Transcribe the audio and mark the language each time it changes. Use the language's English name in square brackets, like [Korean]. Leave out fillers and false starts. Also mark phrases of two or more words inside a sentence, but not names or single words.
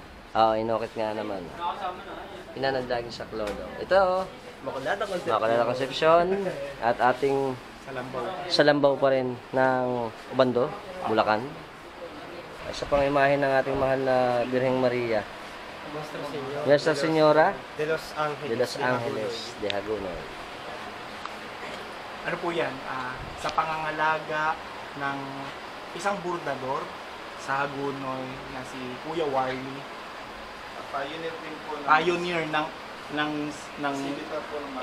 [Filipino] Oo, inukit nga naman. Ina ng laging saklolo. Ito, oh. Makulada Concepcion. Makalala Concepcion at ating Sa Lambaw. salambaw pa rin ng Ubando, Bulacan. Isa pang imahe ng ating mahal na Birheng Maria. Nuestra Señora Nuestra Señora de los Ángeles. de los Ángeles de Hagonoy. Ano po yan? Sa pangangalaga ng isang burdador sa Hagunoy na si Kuya Warley. Pioneer din po ng Pioneer ng exhibitor po ng